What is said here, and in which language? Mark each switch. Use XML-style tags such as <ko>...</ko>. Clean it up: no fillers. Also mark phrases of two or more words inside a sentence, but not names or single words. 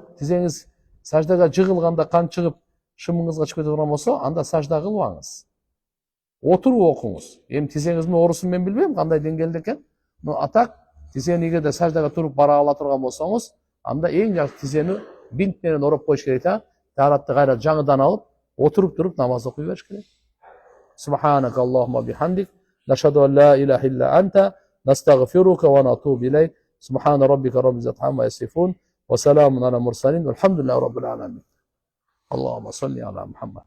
<ky>Тизеңиз саждага жыгылганда кан чыгып, шымыңызга чыгып кете турган болсо, анда сажда кылбаңыз. Отуруп окуңуз. Эми тизеңиздин оорусун мен билбейм кандай деңгээлде экен. Атак тизени эгерде саждага туруп бара ала турган болсоңуз, анда эң жакшы тизени бинт менен ороп коюш керек да. Таратты кайра жаңыдан алып, отуруп туруп намаз окуй бериш керек.</ky> <ar>سبحانك اللهم وبحمدك، نشهد أن لا إله إلا أنت، نستغفرك ونتوب إليك. سبحان ربك رب العزة عما يصفون، وسلام على المرسلين، والحمد لله رب العالمين. اللهم صل على محمد.</ar>